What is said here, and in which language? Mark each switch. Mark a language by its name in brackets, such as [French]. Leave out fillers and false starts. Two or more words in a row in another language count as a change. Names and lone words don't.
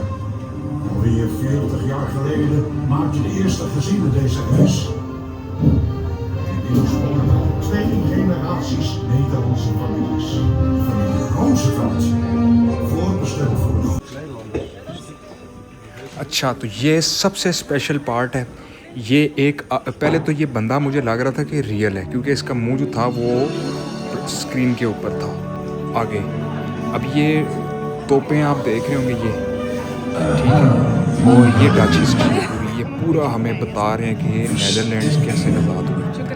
[Dutch] Alweer 40 jaar geleden maakten de eerste gezinnen deze reis. Inmiddels wonen al 2 generaties Nederlandse families. Familie Roosevelt, voorbestemd voor de [Hindi] अच्छा, तो ये सबसे [English] special part [Hindi] है। ये एक पहले तो ये बंदा मुझे लग रहा था कि रियल है, क्योंकि इसका मुंह जो था वो स्क्रीन के ऊपर था आगे। अब ये तोपें आप देख रहे होंगे, ये ठीक है, और ये [English] Dutch history [Hindi] है पूरी, ये पूरा हमें बता रहे हैं कि ये नैदरलैंड्स कैसे आज़ाद हुए।